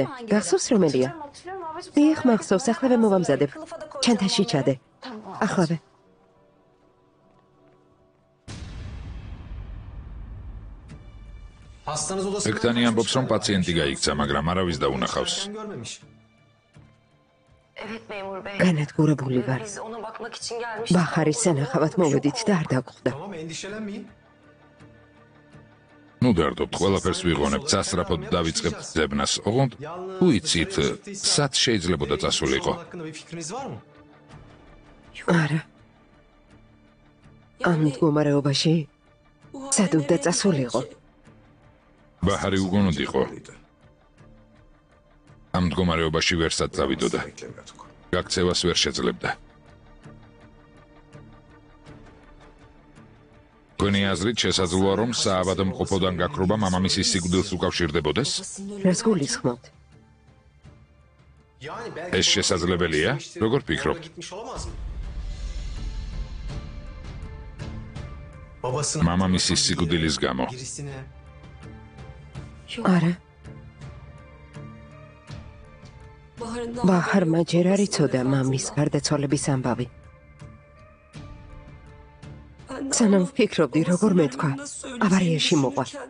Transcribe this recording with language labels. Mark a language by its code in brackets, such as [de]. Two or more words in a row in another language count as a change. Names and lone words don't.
[ka] გახსოვს რომელია? დიახ, მახსოვს, ახლავე მოვამზადებ. ჩანთაში ჩადე. ახლავე. ექთანი ამბობს, რომ პაციენტი გაიქცა, მაგრამ არავის დაუნახავს. [tr] Evet memur bey. [ka] განადგურებული ვარ. [tr] Biz ona bakmak için gelmiş. [ka] ბაჰარის სანახავად მოვედით და არ დაგვხვდა. [tr] Tamam endişelenmeyin. [ka] ნუ დარდობთ, ყველაფერს ვიღონებთ, სასწრაფოდ დავიწყებთ ძებნას. ოღონდ, თუ იცით, სად შეიძლებოდა წასულიყო? [tr] Hakkında bir fikriniz var mı? [ka] არა. ამ მდგომარეობაში სად უნდა წასულიყო? ბაჰარი უგონოდ იყო. ამ მდგომარეობაში ვერსად წავიდოდა. გაქცევას ვერ შეძლებდა. თქვენი აზრით შესაძლოა, რომ საავადმყოფოდან გაქრობა მამამისის სიკვდილს უკავშირდებოდეს? რას გულისხმობთ? [tr] Yani belki [ka] ეს შესაძლებელია? როგორ ფიქრობთ? [tr] gitmiş olamaz mı? Babasının [ka] მამამისის სიკვდილის გამო. [tr] birisine [ka] არა. ბაჰარმა ჯერ არ იცოდა მამის გარდაცვალების ამბავი. სანამ ვფიქრობდი, როგორ მეთქვა, ავარიაში მოყვა.